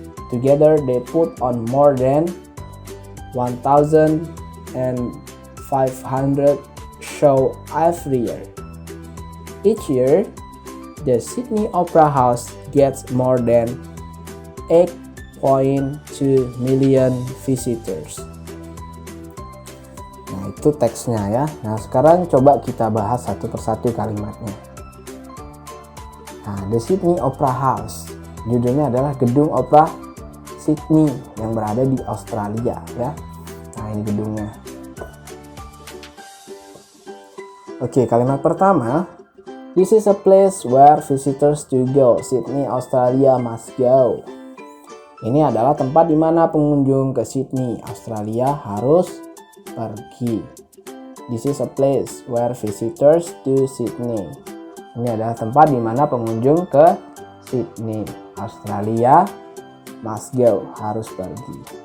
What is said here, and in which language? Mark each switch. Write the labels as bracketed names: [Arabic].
[English] Together they put on more than 1,500 shows every year. Each year, the Sydney Opera House gets more than 8.2 million visitors. [Indonesian] Nah, itu teksnya ya. Nah, sekarang coba kita bahas satu persatu kalimatnya. Nah, The Sydney Opera House. Judulnya adalah Gedung Opera Sydney yang berada di Australia ya. Nah, ini gedungnya. Oke, kalimat pertama. [English] This is a place where visitors to go. Sydney, Australia must go. [Indonesian] Ini adalah tempat di mana pengunjung ke Sydney, Australia harus pergi. [English] This is a place where visitors to Sydney. [Indonesian] Ini adalah tempat di mana pengunjung ke Sydney, Australia [English] must go, [Indonesian] harus pergi.